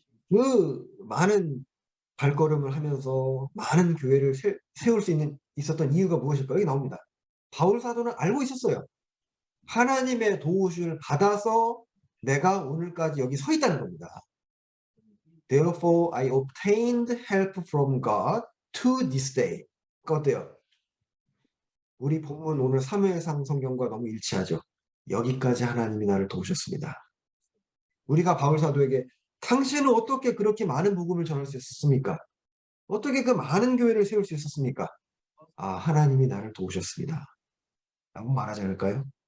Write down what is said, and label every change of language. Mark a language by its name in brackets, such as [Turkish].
[Korean] 그 많은 발걸음을 하면서 많은 교회를 세울 수 있었던 이유가 무엇일까? 여기 나옵니다. 바울 사도는 알고 있었어요. 하나님의 도우심을 받아서 내가 오늘까지 여기 서 있다는 겁니다. [English] Therefore I obtained help from God to this day. [Korean] 어때요? 우리 본문 오늘 사무엘상 성경과 너무 일치하죠. 여기까지 하나님이 나를 도우셨습니다. 우리가 바울 사도에게 당신은 어떻게 그렇게 많은 복음을 전할 수 있었습니까? 어떻게 그 많은 교회를 세울 수 있었습니까? 하나님이 나를 도우셨습니다. 라고 말하지 않을까요?